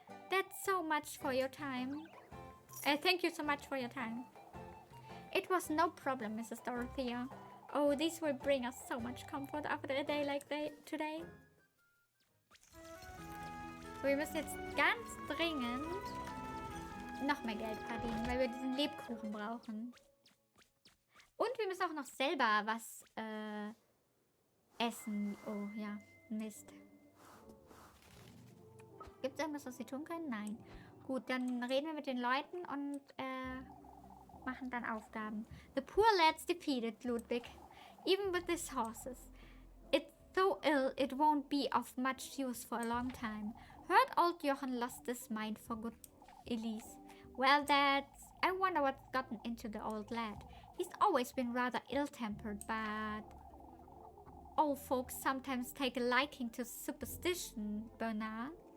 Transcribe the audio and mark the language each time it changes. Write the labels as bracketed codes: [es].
[en] That's so much for your time. Thank you so much for your time. It was no problem, Mrs. Dorothea. Oh, this will bring us so much comfort after a day like today. [de] So, wir müssen jetzt ganz dringend noch mehr Geld verdienen, weil wir diesen Lebkuchen brauchen. Und wir müssen auch noch selber was essen. Oh ja, Mist. Gibt es irgendwas, was sie tun können? Nein. Gut, dann reden wir mit den Leuten und machen dann Aufgaben. [en] The poor lad's defeated, Ludwig. Even with his horses. It's so ill it won't be of much use for a long time. Heard old Jochen lost his mind for good, Elise. Well, I wonder what's gotten into the old lad. He's always been rather ill-tempered, but old folks sometimes take a liking to superstition, Bernard.